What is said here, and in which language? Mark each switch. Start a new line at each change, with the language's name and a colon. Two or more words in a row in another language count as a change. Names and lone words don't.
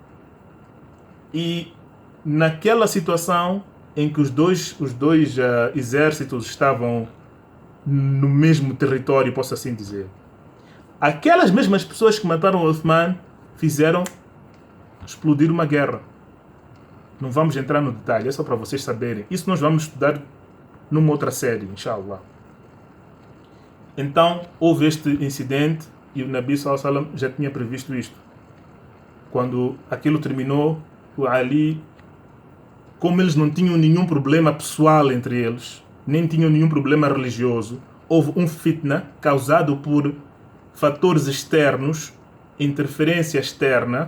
Portuguese: E naquela situação em que os dois exércitos estavam no mesmo território, posso assim dizer, aquelas mesmas pessoas que mataram o Uthman fizeram explodir uma guerra. Não vamos entrar no detalhe, é só para vocês saberem. Isso nós vamos estudar numa outra série, inshallah. Então, houve este incidente e o Nabi
Arabic: صلى الله عليه وسلم
Portuguese: já tinha previsto isto. Quando aquilo terminou, o Ali, como eles não tinham nenhum problema pessoal entre eles, nem tinham nenhum problema religioso, houve um fitna causado por fatores externos, interferência externa.